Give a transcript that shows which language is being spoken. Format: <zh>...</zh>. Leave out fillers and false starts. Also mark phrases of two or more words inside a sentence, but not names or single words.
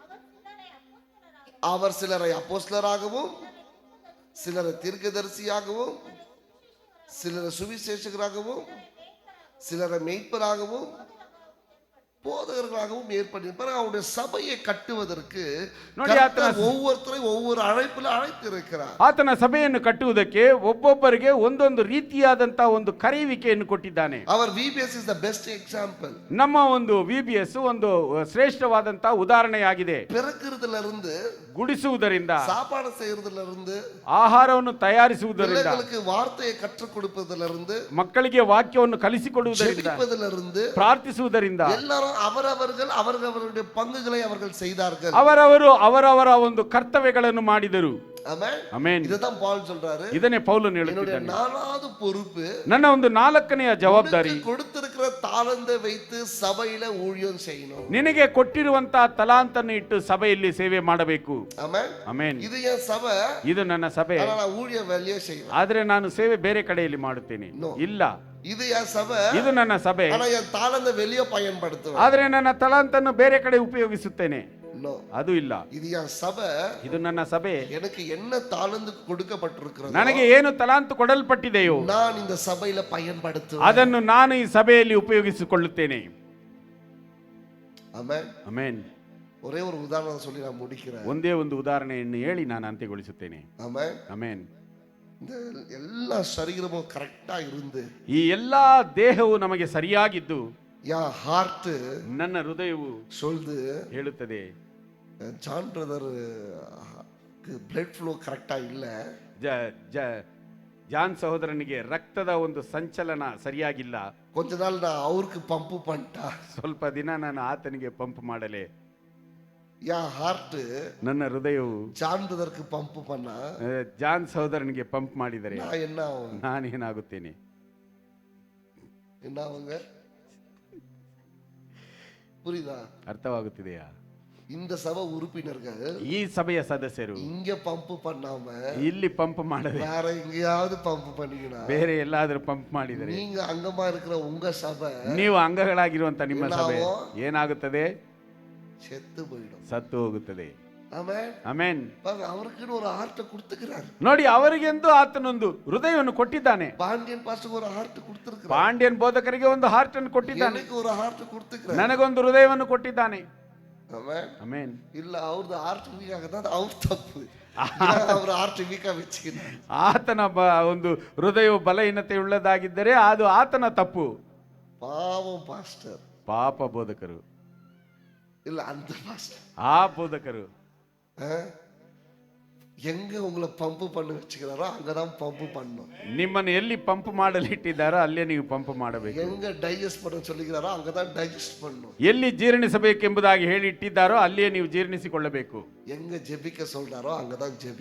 <ta>அவர் சிலரை அப்போஸ்தலராகவும் சிலரை தீர்க்கதரிசியாகவும் சிலரை சுவிசேஷகராகவும் சிலரை மேய்ப்பராகவும் போதகர்களாகவும் ஏற்பட்டிருப்பார். அவருடைய சபையை கட்டுவதற்கு ஒவ்வொருத்தரையும் ஒவ்வொரு அழைப்பில் அழைத்திருக்கிறார்.</ta> <kn>ಆತನ ಸಭೆಯನ್ನು ಕಟ್ಟುವುದಕ್ಕೆ ಒಬ್ಬೊಬ್ಬರಿಗೆ ಒಂದೊಂದು ರೀತಿಯಾದಂತ ಒಂದು ಕರೆಯುವಿಕೆಯನ್ನು ಕೊಟ್ಟಿದ್ದಾನೆ.</kn> <en>ಅವರ್ VBS is the best example.</en> <kn>ನಮ್ಮ ಒಂದು VBS ಒಂದು ಶ್ರೇಷ್ಠವಾದಂತ ಉದಾಹರಣೆಯಾಗಿದೆ.</kn> <ta>பிறக்கிறதுலிருந்து,</ta> <kn>ಗುಡಿಸುವುದರಿಂದ,</kn> <ta>சாப்பாடு செய்யறதுலிருந்து,</ta> <kn>ಆಹಾರವನ್ನು ತಯಾರಿಸುವುದರಿಂದ,</kn> <ta>பிள்ளைகளுக்கு வார்த்தையை கற்றுக் கொடுப்பதிலிருந்து,</ta> <kn>ಮಕ್ಕಳಿಗೆ ವಾಕ್ಯವನ್ನು ಕಲಿಸಿಕೊಡುವುದರಿಂದ,</kn> <ta>ஜெபிப்பதிலிருந்து,</ta> <kn>ಪ್ರಾರ್ಥಿಸುವುದರಿಂದ,</kn> <ta>எல்லாரும் அவரவர்கள் அவரவருடைய பங்குகளை அவர்கள் செய்தார்கள்.</ta> <kn>ಅವರವರು ಅವರವರ ಒಂದು ಕರ್ತವ್ಯಗಳನ್ನು ಮಾಡಿದರು.</kn> <ta>ஆமென்.</ta> <kn>ಆಮೆನ್.</kn> <ta>இதுதான் பவுல் சொல்றாரு.</ta> <kn>ಇದನ್ನೇ ಪೌಲನು</kn> <ta>என்னுடைய</ta> <kn>ಹೇಳುತ್ತಿದ್ದಾನೆ.</kn> <ta>நாலாவது பொறுப்பு,</ta> <kn>ನನ್ನ ಒಂದು ನಾಲ್ಕನೆಯ ಜವಾಬ್ದಾರಿ,</kn> <ta>கொடுத்திருக்கிற தாளந்தை வைத்து சபையில ஊழியம் செய்யணும்.</ta> <kn>ನಿನಗೆ ಕೊಟ್ಟಿರುವಂತ ತಲಾಂತನ್ನು ಇಟ್ಟು ಸಭೆಯಲ್ಲಿ ಸೇವೆ ಮಾಡಬೇಕು.</kn> <ta>ஆமென்.</ta> <kn>ಆಮೆನ್.</kn> <ta>இது என் சபை,</ta> <kn>ಇದು ನನ್ನ ಸಭೆ,</kn> <ta>ஆனா நான் ஊழியம் வெளியே செய்வேன்.</ta> <kn>ಆದ್ರೆ ನಾನು ಸೇವೆ ಬೇರೆ ಕಡೆಯಲ್ಲಿ ಮಾಡುತ್ತೇನೆ. ಇಲ್ಲ,</kn> <ta>இது என் சபை,</ta> <kn>ಇದು ನನ್ನ ಸಭೆ,</kn> <ta>ஆனா என் தாளந்தை வெளியே பயன்படுத்துவேன்.</ta> <kn>ಆದ್ರೆ ನನ್ನ ತಲಾಂತನ್ನು ಬೇರೆ ಕಡೆ ಉಪಯೋಗಿಸುತ್ತೇನೆ. ಅದು ಇಲ್ಲ.</kn> <ta>இது என் சபை,</ta> <kn>ಇದು ನನ್ನ ಸಭೆ,</kn> <ta>எனக்கு என்ன தாளந்து கொடுக்கப்பட்டிருக்கிறது,</ta> <kn>ನನಗೆ ಏನು ತಲಾಂತು ಕೊಡಲ್ಪಟ್ಟಿದೆಯೋ</kn> <ta>நான் இந்த சபையில பயன்படுத்துவேன்.</ta> <kn>ಅದನ್ನು ನಾನು ಈ ಸಭೆಯಲ್ಲಿ ಉಪಯೋಗಿಸಿಕೊಳ್ಳುತ್ತೇನೆ.</kn> <ta>ஆமென்.</ta> <kn>ಆಮೆನ್.</kn> <ta>ஒரே ஒரு உதாரணம் சொல்லி நான் முடிக்கிறேன்.</ta> <kn>ಒಂದೇ ಒಂದು ಉದಾಹರಣೆಯನ್ನು ಹೇಳಿ ನಾನು ಅಂತ್ಯಗೊಳಿಸುತ್ತೇನೆ.</kn> <ta>ஆமென்.</ta> <kn>ಆಮೆನ್.</kn> <ta>இந்த எல்லா சரீரமும் கரெக்டா இருந்து,</ta> <kn>ಈ ಎಲ್ಲಾ ದೇಹವು ನಮಗೆ ಸರಿಯಾಗಿದ್ದು,</kn> <ta>என் ஹார்ட்</ta> <kn>ನನ್ನ ಹೃದಯವು</kn> <ta>சொல்லுது,</ta> <kn>ಹೇಳುತ್ತದೆ,</kn> <ta>ஜான் பிரதர்</ta> <en>blood flow</en> <ta>கரெக்டா இல்ல,</ta> <kn>ಜಾನ್ ಸಹೋದರನಿಗೆ ರಕ್ತದ ಒಂದು ಸಂಚಲನ ಸರಿಯಾಗಿಲ್ಲ,</kn> <ta>கொஞ்ச நாள் நான் அவருக்கு பம்ப் பண்ணிட்டா,</ta> <kn>ಸ್ವಲ್ಪ ದಿನ ನಾನು ಆತನಿಗೆ ಪಂಪ್ ಮಾಡಲೆ,</kn> <ta>என் ஹார்ட்</ta> <kn>ನನ್ನ ಹೃದಯವು</kn> <ta>ஜான் பிரதருக்கு பம்ப் பண்ணா,</ta> <kn>ಜಾನ್ ಸಹೋದರನಿಗೆ ಪಂಪ್ ಮಾಡಿದರೆ</kn> <ta>நான் என்ன ஆகும்,</ta> <kn>ನಾನೇನಾಗುತ್ತೇನೆ?</kn> <ta>என்ன ஆகுங்க? புரியுதா?</ta> <kn>ಅರ್ಥವಾಗುತ್ತಿದೆಯಾ?</kn> <ta>இந்த சபை உறுப்பினர்கள்</ta> <kn>ಈ ಸಭೆಯ ಸದಸ್ಯರು</kn> <ta>இங்க பம்ப் பண்ணாம</ta> <kn>ಇಲ್ಲಿ ಪಂಪ್ ಮಾಡದೆ</kn> <ta>வேற எங்கேயாவது பம்ப் பண்ணீங்கன்னா,</ta> <kn>ಬೇರೆ ಎಲ್ಲಾದ್ರೂ ಪಂಪ್ ಮಾಡಿದರೆ,</kn> <ta>நீங்க அங்கமா இருக்கிற உங்க சபை</ta> <kn>ನೀವು ಅಂಗಗಳಾಗಿರುವಂತ ನಿಮ್ಮ ಸಭೆ ಏನಾಗುತ್ತದೆ?</kn> <ta>செத்து போயிடும்,</ta> <kn>ಸತ್ತು ಹೋಗುತ್ತದೆ.</kn> <ta>ஆமென்.</ta> <kn>ಆಮೆನ್.</kn> <ta>அவருக்குன்னு ஒரு ஹார்ட் கொடுத்துக்கிறார்.</ta> <kn>ನೋಡಿ, ಅವರಿಗೆಂದು ಆತನೊಂದು ಹೃದಯವನ್ನು ಕೊಟ್ಟಿದ್ದಾನೆ.</kn> <ta>பாண்டியன் பாஸ்டருக்கு ஒரு ஹார்ட் கொடுத்திருக்கிறார்.</ta> <kn>ಪಾಂಡ್ಯನ್ ಬೋಧಕರಿಗೆ ಒಂದು ಹಾರ್ಟ್ ಅನ್ನು ಕೊಟ್ಟಿದ್ದಾನೆ.</kn> <ta>எனக்கு ஒரு ஹார்ட் கொடுத்துக்கிறார்.</ta> <kn>ನನಗೊಂದು ಹೃದಯವನ್ನು ಕೊಟ್ಟಿದ್ದಾನೆ.</kn> <ta>ஆமென்.</ta> <kn>ಆಮೆನ್.</kn> <ta>இல்ல அவரது</ta> <en>heart weak</en> <ta>தான் அவர் தப்பு. அவர்</ta> <en>heart weak</en> <ta>வெச்சுக்கிட்டார்.</ta> <kn>ಆತನ ಒಂದು ಹೃದಯವು ಬಲಹೀನತೆ ಉಳ್ಳದಾಗಿದ್ದರೆ ಅದು ಆತನ ತಪ್ಪು.</kn> <ta>பாவம் பாஸ்டர்.</ta> <kn>ಪಾಪ ಬೋಧಕರು.</kn> <ta>இல்ல அந்த பாஸ்டர்.</ta> <kn>ಆ ಬೋಧಕರು</kn> <ta>எங்க உங்களை பம்ப் பண்ண வச்சுக்கிறாரோ அங்கதான் பம்ப் பண்ணணும்.</ta> <kn>ನಿಮ್ಮನ್ನು ಎಲ್ಲಿ ಪಂಪ್ ಮಾಡಲು ಇಟ್ಟಿದ್ದಾರೋ ಅಲ್ಲೇ ನೀವು ಪಂಪ್ ಮಾಡಬೇಕು.</kn> <ta>எங்க டைஜஸ்ட் பண்ண சொல்லிக்கிறாரோ அங்கதான் டைஜஸ்ட் பண்ணணும்.</ta> <kn>ಎಲ್ಲಿ ಜೀರ್ಣಿಸಬೇಕೆಂಬುದಾಗಿ ಹೇಳಿ ಇಟ್ಟಿದ್ದಾರೋ ಅಲ್ಲಿಯೇ ನೀವು ಜೀರ್ಣಿಸಿಕೊಳ್ಳಬೇಕು.</kn> <ta>எங்க ஜெபிக்க சொல்றாரோ அங்கதான் ஜெபி.</ta>